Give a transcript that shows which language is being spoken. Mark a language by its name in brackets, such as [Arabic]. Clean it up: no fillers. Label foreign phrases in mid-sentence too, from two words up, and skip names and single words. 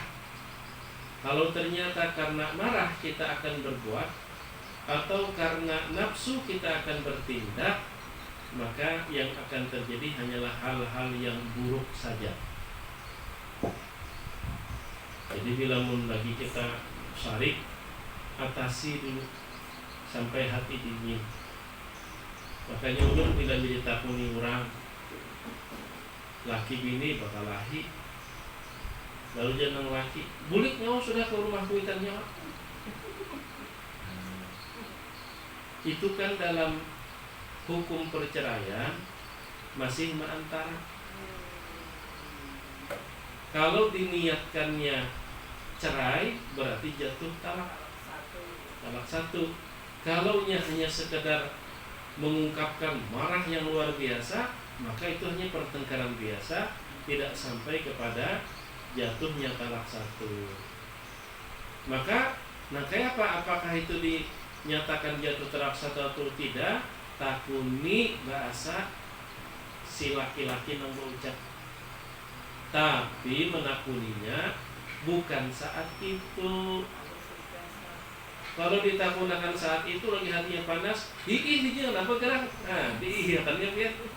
[Indonesian] Kalau ternyata karena marah kita akan berbuat, atau karena nafsu kita akan bertindak, maka yang akan terjadi hanyalah hal-hal yang buruk saja. [Banjar] Jadi bila lagi kita sarik, atasi dulu sampai hati dingin. Makanya ulun bila jadi takuni orang, laki bini bakal lahi, lalu jangan laki bulik nyawa sudah ke rumah kuitan nyawa. [Indonesian] Itu kan dalam hukum perceraian masih antara. Kalau diniatkannya cerai berarti jatuh talak satu. Kalau hanya sekedar mengungkapkan marah yang luar biasa, maka itu hanya pertengkaran biasa, tidak sampai kepada jatuhnya talak satu. Maka kayak apa? Apakah itu dinyatakan jatuh talak satu atau tidak? [Banjar] Takuni bahasa si laki-laki yang berucap, tapi menakuninya bukan saat itu. [Indonesian] Kalau ditakunakan saat itu lagi hatinya panas, dia kenapa gerang? [Banjar] Diiyakannya biar.